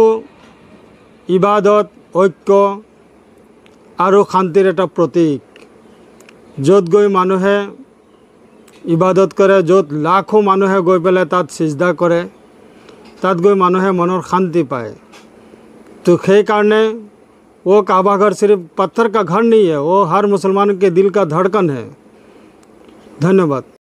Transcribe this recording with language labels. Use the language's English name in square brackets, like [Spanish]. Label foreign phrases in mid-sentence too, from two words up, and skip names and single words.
[Assamese] ইবাদত ঐক্য আৰু শান্তিৰ এটা প্ৰতীক য'ত গৈ মানুহে ইবাদত কৰে য'ত লাখো মানুহে গৈ পেলাই তাত সিজদা কৰে তাত গৈ মানুহে মনৰ শান্তি পায় তো সেই কাৰণে [Hindi] वो काबा घर सिर्फ पत्थर का घर नहीं है वो हर मुसलमान के दिल का धड़कन है। धन्यवाद।